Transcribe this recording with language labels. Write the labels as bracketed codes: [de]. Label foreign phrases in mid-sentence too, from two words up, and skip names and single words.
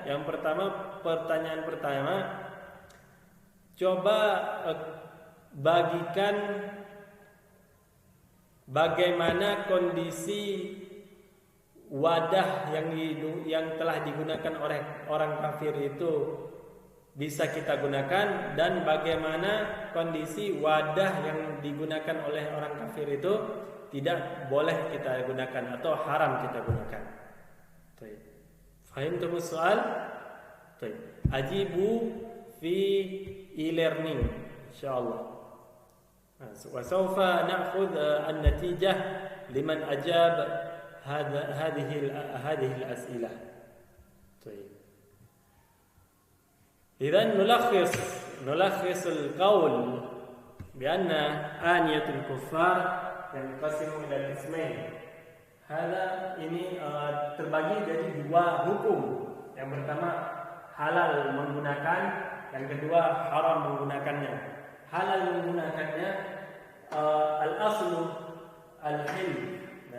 [id] Yang pertama, pertanyaan pertama, coba bagikan bagaimana kondisi wadah yang telah digunakan oleh orang kafir itu bisa kita gunakan, dan bagaimana kondisi wadah yang digunakan oleh orang kafir itu tidak boleh kita gunakan atau haram kita gunakan. Baik. Fahimtum soal? Baik. [ar] أجيبوا في e-learning إن شاء الله. وسوف نأخذ النتيجة لمن أجاب هذه الأسئلة. طيب. إذن نلخص القول بأن آنية الكفار ينقسم إلى قسمين. [id] ini terbagi jadi dua hukum. Yang pertama halal menggunakan, yang kedua haram menggunakannya. Halal menggunakannya [ar] الأصل الحل, [id] ya.